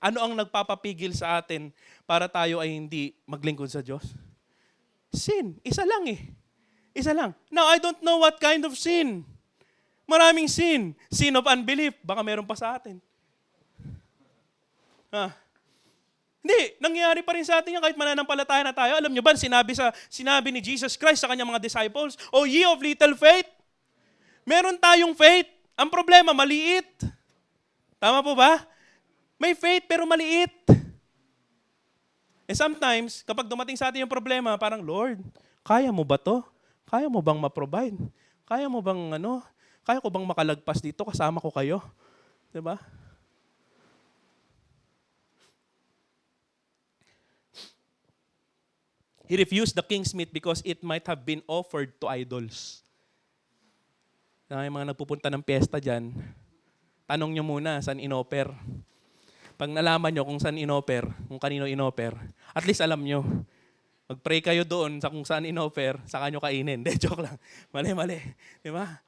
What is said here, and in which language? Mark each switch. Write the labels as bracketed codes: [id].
[tl] Ano ang nagpapapigil sa atin para tayo ay hindi maglingkod sa Diyos? Sin. Isa lang eh. Isa lang. [en] Now, I don't know what kind of sin. [tl] Maraming sin. [en] Sin of unbelief. [tl] Baka meron pa sa atin. Hindi, nangyayari pa rin sa atin yan kahit mananampalataya na tayo. Alam nyo ba, sinabi ni Jesus Christ sa kanyang mga disciples, [en] O ye of little faith, [tl] meron tayong faith. Ang problema, maliit. Tama po ba? May faith pero maliit. [en] And sometimes, [tl] kapag dumating sa atin yung problema, parang, Lord, kaya mo ba to? Kaya mo bang ma-provide? Kaya mo bang kaya ko bang makalagpas dito? Kasama ko kayo. Diba? [en] He refused the king's meat because it might have been offered to idols. [tl] Yung mga nagpupunta ng piyesta dyan, tanong nyo muna saan inoper. Pag nalaman nyo kung saan inoper, kung kanino inoper, at least alam nyo. Mag-pray kayo doon sa kung saan inoper, saka nyo kainin. De, joke lang. Mali. Di ba?